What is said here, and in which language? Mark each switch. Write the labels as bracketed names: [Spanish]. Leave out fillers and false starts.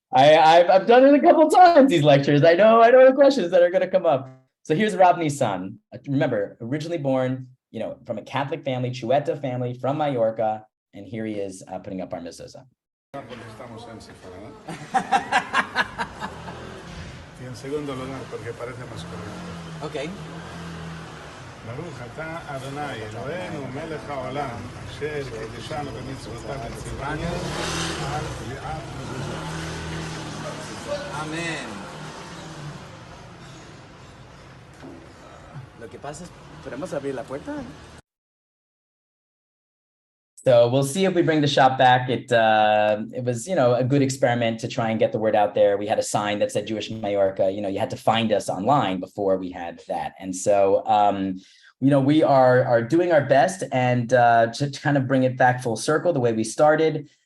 [English] I've done it a couple times, these lectures. I know the questions that are going to come up. So here's Rav Nissan. Remember, originally born, from a Catholic family, Chueta family from Majorca. And here he is putting up our mezuzah. [Spanish] Y en segundo lugar, porque parece más correcto. [English] Okay. [Hebrew] ברוך אתה אדוני אלוהינו מלך העולם אשר קידשנו במצוותיו וציוונו על קביעת מזוזות. [English] Amen. [Spanish] Lo que pasa es, ¿podemos abrir la puerta? [English] So we'll see if we bring the shop back. It was, a good experiment to try and get the word out there. We had a sign that said Jewish Majorca. You had to find us online before we had that. And so, we are doing our best, and to kind of bring it back full circle the way we started.